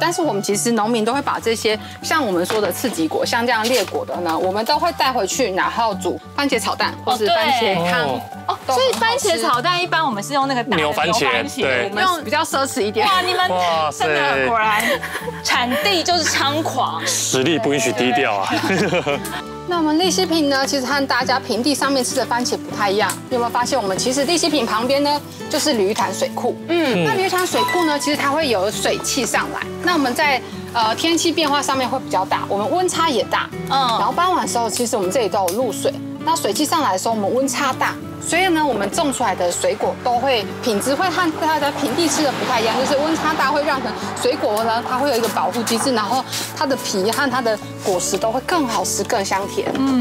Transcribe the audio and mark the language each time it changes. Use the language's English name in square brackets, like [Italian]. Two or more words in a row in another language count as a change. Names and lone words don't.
[Chinese] 但是我們其實農民都會把這些像我們說的刺激果，像這樣裂果的呢，我們都會帶回去，然後煮番茄炒蛋或是番茄湯。哦，所以番茄炒蛋一般我們是用那個大牛番茄，对，我們比較奢侈一點。哇，你們真的果然產地就是猖狂，實力不允許低調啊。那我們利西坪呢，其實和大家平地上面吃的番茄不太一樣。你有沒有發現，我們其實利西坪旁邊呢，就是鯉魚潭水庫。那鯉魚潭水庫呢，其實它會有水汽上來。那我們在天氣變化上面會比較大，我們溫差也大。然後傍晚的時候，其實我們這裡都有露水。那水汽上來的時候，我們溫差大，所以呢，我們種出來的水果都會品質會和大家平地吃的不太一樣，就是溫差大會讓水果呢，它會有一個保護機制，然後它的皮和它的果實都會更好吃、更香甜。